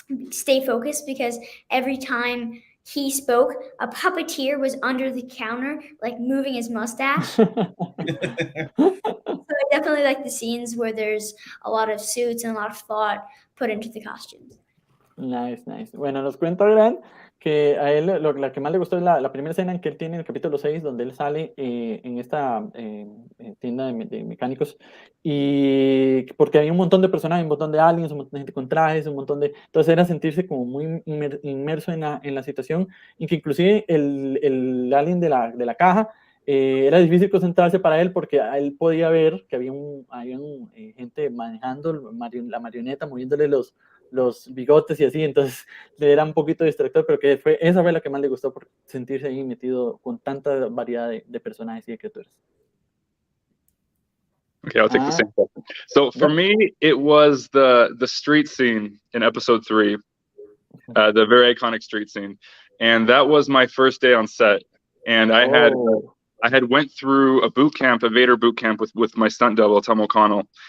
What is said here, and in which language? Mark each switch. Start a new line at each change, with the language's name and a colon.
English: stay focused because every time he spoke, a puppeteer was under the counter, like moving his mustache. So I definitely like the scenes where there's a lot of suits and a lot of thought put into the costumes. Nice, nice.
Spanish: Bueno, nos cuenta Gran que a él la que más le gustó es la primera escena en que él tiene en el capítulo 6, donde él sale en esta tienda de mecánicos, y porque había un montón de personajes, un montón de aliens, un montón de gente con trajes, un montón de... Entonces era sentirse como muy inmerso en la situación, y que inclusive el alien de la caja era difícil concentrarse para él porque él podía ver que había gente manejando la marioneta, moviéndole los bigotes y así, entonces le era un poquito distractor, pero que esa fue la que más le gustó por sentirse ahí metido con tanta variedad de personajes y de criaturas.
English: Okay, I'll take the same question. So for me, it was the street scene in episode 3, the very iconic street scene, and that was my first day on set, and I had went through a Vader boot camp with my stunt double, Tom O'Connell.